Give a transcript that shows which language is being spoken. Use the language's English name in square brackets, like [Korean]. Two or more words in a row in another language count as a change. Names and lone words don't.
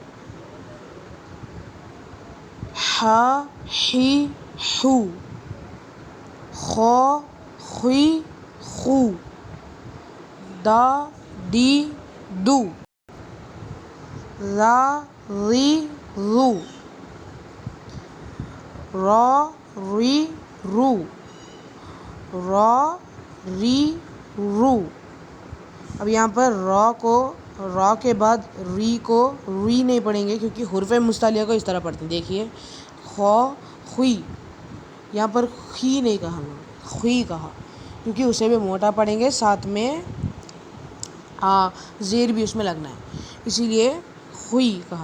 [Urdu] حا حی حو، خا خی خو، دا دی دو، ذا ذی ذو، را ری رو، را ری رو. اب یہاں پر را کے بعد ری کو ری نہیں پڑھیں گے، کیونکہ حروف مستعلیہ کو اس طرح پڑھتے ہیں. دیکھیے خا خوی، یہاں پر خی نہیں کہا، ہم نے خوی کہا، کیونکہ اسے بھی موٹا پڑھیں گے، ساتھ میں زیر بھی اس میں لگنا ہے، اسی لیے خوی کہا.